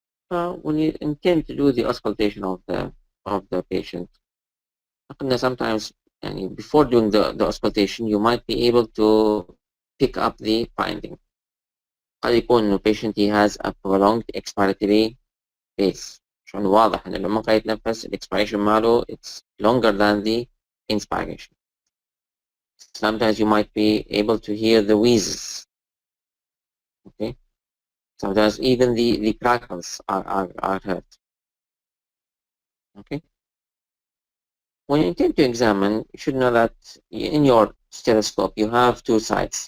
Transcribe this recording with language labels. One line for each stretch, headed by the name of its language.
English: When you intend to do the auscultation of the patient, sometimes before doing the auscultation you might be able to pick up the finding.
Arabic: قد يكون إنه
English: patient he has a prolonged expiratory phase.
Arabic: عشان واضح إنه لما قاعد يتنفس expiration ماله
English: it's longer than the inspiration. Sometimes you might be able to hear the wheezes. Okay. Sometimes even the crackles are heard. Okay. When you intend to examine, you should know that in your stethoscope you have two sides.